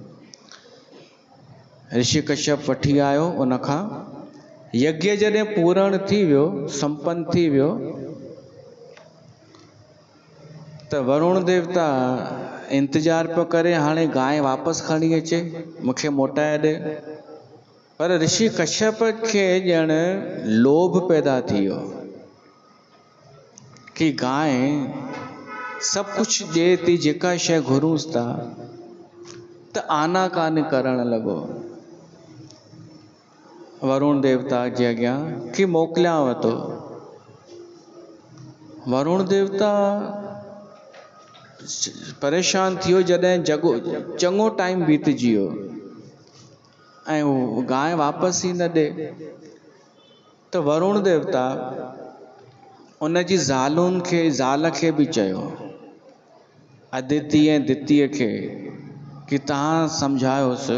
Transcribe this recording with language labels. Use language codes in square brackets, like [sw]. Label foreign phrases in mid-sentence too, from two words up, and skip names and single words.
[sd] ऋषि कश्यप वठी आयो उनखां। यज्ञ जॾहिं पूर्ण थी वियो, संपन्न थी वियो, त वरुण देवता इंतज़ार पियो करे हाणे गांइ वापसि खणी अचे, मूंखे मोटाए ॾे। पर ऋषि कश्यप के ॼण लोभ पैदा थी वियो कि [hi] गाय सब कुछ [sd] ॾिए थी, जेका शइ घुरूंसि था, त आनाकानी करण लॻो वरुण देवता जे अॻियां कि मोकिलियांव थो। वरुण देवता परेशान थियो जॾहिं चङो टाइम बीतजी वियो ऐं उहो गांइ वापसि ई न ॾे, त वरुण देवता उन जी ज़ाल खे बि चयो, अदिति ऐं दितीअ खे, कि तव्हां सम्झायोसि।